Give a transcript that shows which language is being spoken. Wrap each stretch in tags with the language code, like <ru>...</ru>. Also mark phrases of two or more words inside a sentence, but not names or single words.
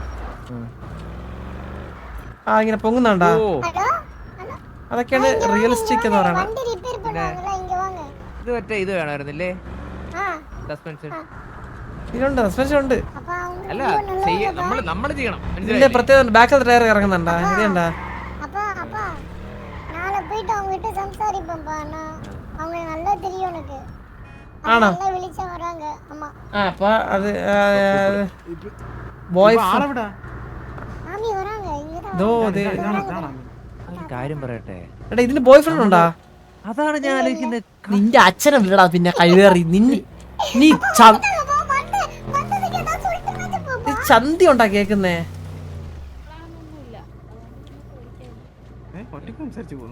<ml>ഇങ്ങനെ പൊങ്ങുന്നുണ്ടാ? അതൊക്കെയാണ് റിയലിസ്റ്റിക് എന്ന് പറയണത്. ഇത് മറ്റേ ഇത് വേണമായിരുന്നില്ലേ സസ്പെൻഷൻ? ഇതിലുണ്ട് സസ്പെൻഷൻ ഉണ്ട്. അല്ല നമ്മള് ചെയ്യണം ഇതിന്റെ മനസ്സിലായില്ലേ? പ്രത്യേകത ബാക്കിൽ ടയർ ഇറങ്ങുന്നുണ്ടാ ഇതെന്താ</ml> <ta>அப்பா அப்பா நாளை போயிட்டு அவங்க கிட்ட சம்சாரிப்பேன்ப்பா நான் அவங்க நல்லா தெரியும் எனக்கு</ta> <ml>ആണോ?</ml> <ta>நல்லா விழிச்சா வராங்க ஆமா</ta> <ml>അപ്പൊ അത് ബോയ് ആളെവിടാ?</ml> <ta>மாமி வராங்க இங்கதான்</ta> <ml>ദോ ദേ. ഒരു കാര്യം പറയട്ടെ, എടാ ഇതിന്</ml> <en>boy friend</en> <ml>ഉണ്ടാ? അതാണ് ഞാൻ ആലോചിക്കുന്നത്. നിന്റെ അച്ഛനെ വിടടാ പിന്നെ കഴിവേറി നീ ചന്തി ഉണ്ടാ കേക്കുന്നേ. ഒറ്റയ്ക്ക് സംസാരിച്ചു പോകുന്നു.</ml>